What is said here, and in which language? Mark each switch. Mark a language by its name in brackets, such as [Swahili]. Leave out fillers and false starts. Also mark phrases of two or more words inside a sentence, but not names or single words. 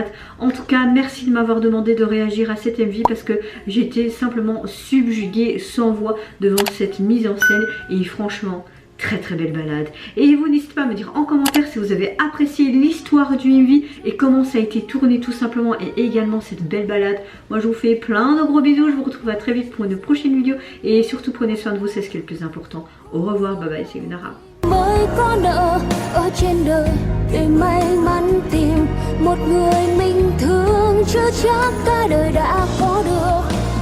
[French] En tout cas merci de m'avoir demandé de réagir à cette MV parce que j'étais simplement subjuguée sans voix devant cette mise en scène et franchement très belle balade. Et vous n'hésitez pas à me dire en commentaire si vous avez apprécié l'histoire du MV et comment ça a été tourné tout simplement, et également cette belle balade. Moi je vous fais plein de gros bisous, je vous retrouve à très vite pour une prochaine vidéo et surtout prenez soin de vous, c'est ce qui est le plus important. Au revoir, [English] bye bye, [French] c'est Nara. [Vietnamese] mới có nợ ở trên đời để may mắn tìm một người mình thương, chưa chắc cả đời đã có được.